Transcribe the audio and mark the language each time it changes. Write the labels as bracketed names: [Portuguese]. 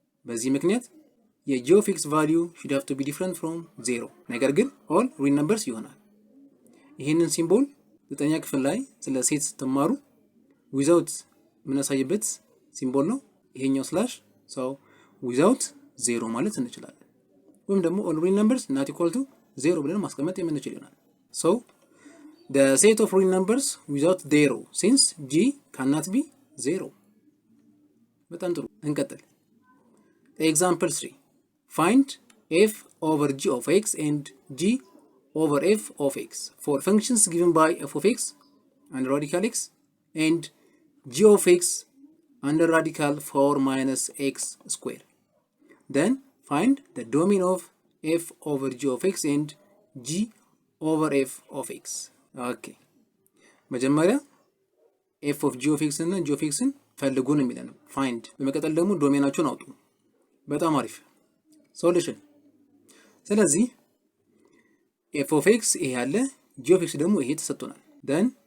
[Amharic] በዚህ ምክንያት [English] የg of x value should have to be different from 0 ነገር ግን all real numbers ይሆናል። [Amharic] ይሄንን ሲምቦል 9ኛ ክፍል ላይ ስለ ሴት ስትማሩ without ምናሳይበት ሲምቦል ነው ይሄኛው ስላሽ [English] so without 0 ማለት እንችላለን። [Amharic] ወይም ደግሞ [English] all real numbers not equal to 0 [Amharic] ብለን ማስቀመጥ የምንችል ይሆናል። [English] so the set of real numbers without 0 since g cannot be 0. [Amharic] በጣም ጥሩ እንቀጥል። [English] ኤግዛምፕል 3 find f over g of x and g over f of x for functions given by f of x under radical x and g of x under radical 4 minus x square. Then find the domain of f over g of x and g over f of x. [Amharic] Okay መጀመሪያ f of g of x እና g of x ን ፈልጉ ነው የሚለን find። በመቀጠል ደግሞ ዶሜናቸውን አውጡ። በጣም አሪፍ ሶሉሽን። ስለዚህ f of x ይሄ ያለ g of x ደግሞ ይሄ ተሰጥቶናል። then